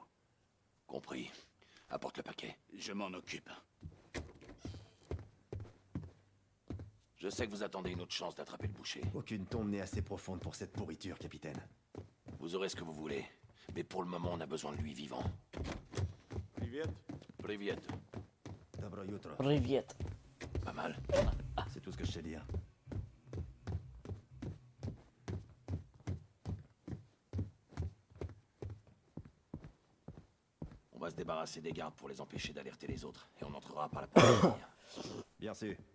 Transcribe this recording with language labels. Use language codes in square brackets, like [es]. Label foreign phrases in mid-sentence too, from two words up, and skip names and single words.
[fr] Compris. Apporte le paquet. Je m'en occupe. Je sais que vous attendez une autre chance d'attraper le boucher. Aucune tombe n'est assez profonde pour cette pourriture, capitaine. Vous aurez ce que vous voulez. Mais pour le moment, on a besoin de lui vivant. [ru] Privet. Privet. [hr] Dobro jutro. [ru] Privet. [fr] Pas mal. C'est tout ce que je sais dire. On va se débarrasser des gardes pour les empêcher d'alerter les autres. Et on entrera par la porte derrière. Bien sûr.